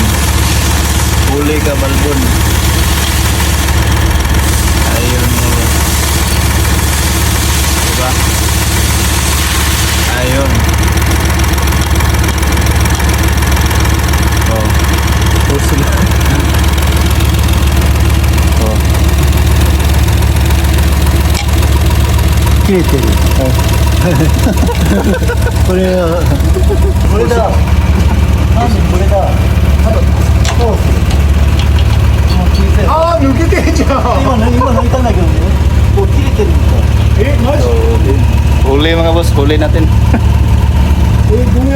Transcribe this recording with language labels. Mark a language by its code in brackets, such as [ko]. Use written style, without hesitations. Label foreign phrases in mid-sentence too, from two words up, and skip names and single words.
[tl] Huli ka, balbon. Ayun mo. Diba? Ayun. Oh. Puso na. [ja] 切れてる。これは、これだ。なんでこれだ。そうああ、抜けてんじゃん。今抜いたんだけどね。こう切れてるみたい。え、マジ？ [tl] So, huli mga boss, huli natin. [ja] どうやって